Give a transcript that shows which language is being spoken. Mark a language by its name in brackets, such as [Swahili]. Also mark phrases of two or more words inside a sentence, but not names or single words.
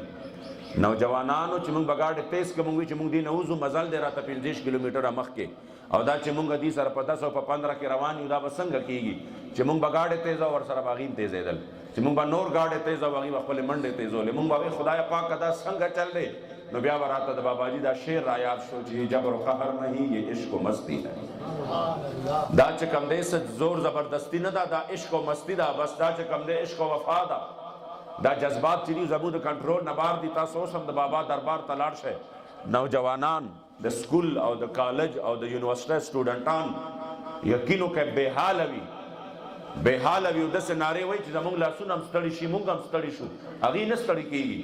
[Pashto] نوجوانانو چې مونږ به ګاډې تیز که مونږ وي چې مونږ دې نه وځو مزل دی راته 50 کیلومیټره مخکې، او دا چې مونږ دې سره په 10 او په 15 کې روان یو دا به څنګه کېږي چې مونږ به ګاډې تیز او ورسره به هغې هم تیزېدل، چې مونږ به نور ګاډې تیز او هغې به خپلې منډې تیزولې. مونږ به وایي خدای پاک دا څنګه چل دی؟ نو بیا به راته د باباجي دا شعر را یاد شو چې [Urdu] جبر و قهر نہیں یہ عشق و مستی ہے. [Pashto] دا چې کم دی څه زور زبردستی نه ده، دا عشق و مستی ده. بس دا چې کم دی عشق و وفا ده. دا جذبات چې دي زموږ د کنټرول نه بار دي. تاسو اوس هم د بابا دربار ته لاړ شئ، نوجوانان د سکول او د کالج او د [English] university students [Pashto] یقین وکړئ بې حاله وي او داسې نارې وایي چې زموږ لاسونه هم ستړي شي، موږ هم ستړي شو، هغې نه ستړي کېږي.